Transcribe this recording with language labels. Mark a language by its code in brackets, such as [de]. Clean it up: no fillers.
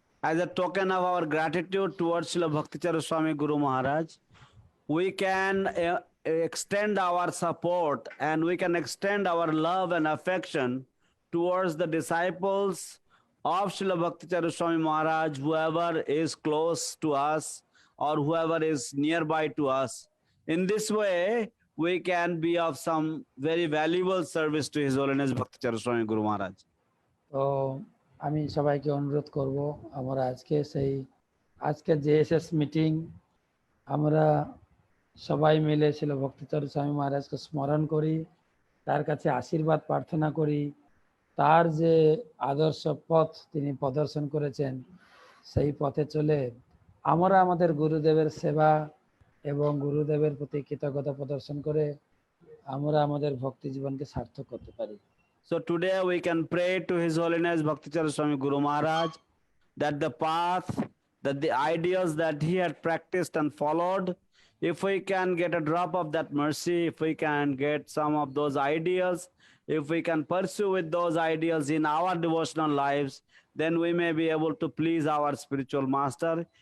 [en] As a token of our gratitude towards Srila Bhakti Swami Guru Maharaj, we can extend our support and we can extend our love and affection towards the disciples of Srila Bhakti Swami Maharaj, whoever is close to us or whoever is nearby to us. In this way, we can be of some very valuable service to His Holiness Bhakti Swami Guru Maharaj. [bn] তো আমি সবাইকে অনুরোধ করব, আমরা আজকে JSS meeting আমরা সবাই মিলে ছিল ভক্তিচরণ স্বামী মহারাজকে স্মরণ করি, তার কাছে আশীর্বাদ প্রার্থনা করি, তার যে আদর্শ পথ তিনি প্রদর্শন করেছেন সেই পথে চলে আমরা আমাদের গুরুদেবের সেবা এবং গুরুদেবের প্রতি কৃতজ্ঞতা প্রদর্শন করে আমরা আমাদের ভক্তি জীবনকে সার্থক করতে পারি। [en] So today we can pray to His Holiness Bhakti Swami Guru Maharaj that the path, that the ideals that he had practiced and followed, if we can get a drop of that mercy, if we can get some of those ideals, if we can pursue with those ideals in our devotional lives, then we may be able to please our spiritual master.